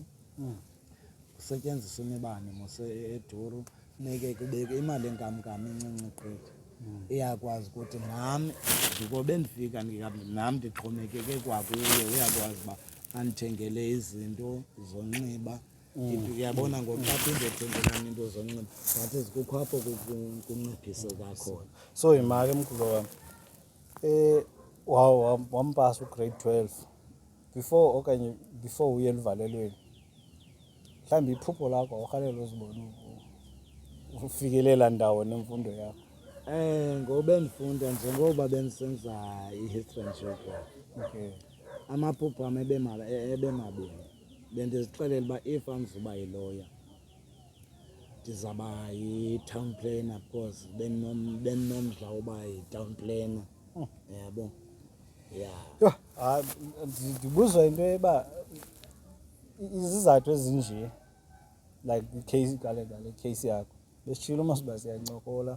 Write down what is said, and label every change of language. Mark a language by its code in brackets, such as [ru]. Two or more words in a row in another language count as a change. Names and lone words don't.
[xh] Kusetyenziswa imibane mos eduru, funeke kubeke imali yenkamnkam incinci gqithi. Iyakwazi ukuthi nam ndikobe ndifika nam ndixhomekeke kwakuye, uyakwazi uba andithengele izinto zonxiba. Uyabona ngoku xa phinde ethengelana into zonxiba [en] that is [xh] kukho apho kunciphiseka khona. So yimake mkhulu wam wampasa ugrade 12 before uye eluvalelweni. Mhlawumbi iphupho lakho awurhalela uzibona ufikelela ndawo nemfundo yakho? Ngoba ndifunda njengoba bendisenza i- [en] history and geography. [xh] Amaphupho am ebemabini. Bendizixelela uba if andizuba yiloya ndizawuba yi- [en] town planner [xh] because bendinomdla woba yi- [en] town planner. [xh] Yabo, ya. Ndibuzwa into yoba izizathu ezinje like icase ngale case yakho besitshilo masiba siyancokola